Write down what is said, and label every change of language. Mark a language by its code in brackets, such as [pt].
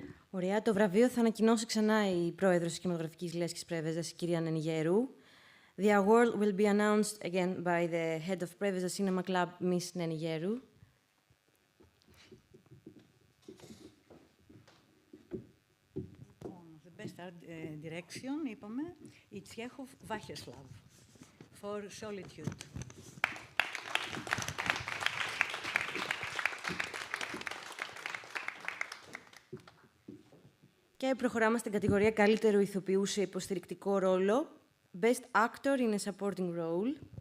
[el] Ωραία, το βραβείο θα ανακοινώσει ξανά η πρόεδρος της κινηματογραφικής λέσχης ΠΡΕΒΕΖΑ, η κυρία Νενιγέρου. [en] The award will be announced again by the head of PREVEZA Cinema Club, Miss Νενιγέρου. The best art direction, [el] είπαμε, [en] η Τσιέχοφ Βάχεσλαβ, for Solitude. [el] Και προχωράμε στην κατηγορία καλύτερου ηθοποιού σε υποστηρικτικό ρόλο. [en] Best Actor in a Supporting Role.